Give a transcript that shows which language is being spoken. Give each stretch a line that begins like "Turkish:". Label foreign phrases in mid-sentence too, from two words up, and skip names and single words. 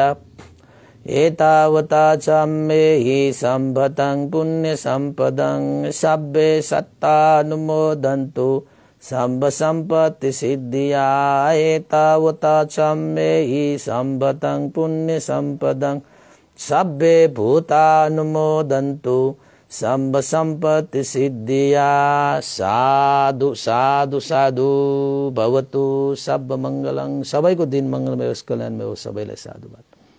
Pali: एतावता चम्मे हि सम्भतं पुण्य सम्पदं सब्बे सत्तानुमोदन्तु सम्भ सम्पत्ति सिद्धिया। एतावता चम्मे हि सम्भतं पुण्य सम्पदं सब्बे भूतानुमोदन्तु सम्भ सम्पत्ति सिद्धिया। साधु साधु साधु भवतु सब मंगलङ।
Nepali: सबैको दिन मंगलमय होस्, कल्याणमय होस्। सबैलाई साधुवाद।